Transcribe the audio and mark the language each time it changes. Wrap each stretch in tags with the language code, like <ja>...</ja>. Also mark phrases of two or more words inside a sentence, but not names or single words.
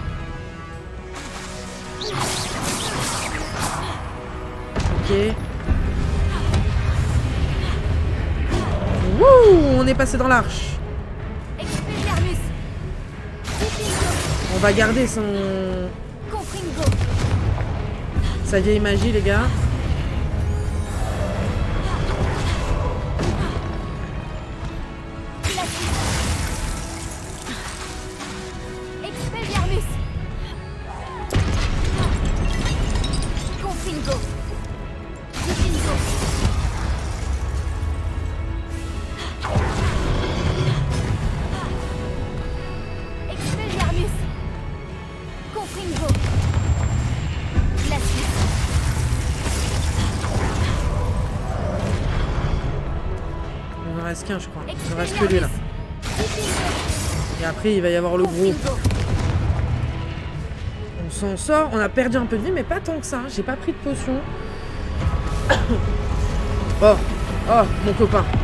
<fr>Ok. Wouh, on est passé dans l'arche. Expelliarmus. Diffingo. On va garder son... Confringo. sa vieille magie, les gars. Glacius. Expelliarmus. Confringo. Diffingo. Expelliarmus. Confringo. Glacius. Il en reste qu'un, je crois. Il ne reste que lui, là. Diffingo. Et après, il va y avoir le gros. Confringo. On s'en sort. On a perdu un peu de vie, mais pas tant que ça. J'ai pas pris de potion. Oh, oh, mon copain.</fr>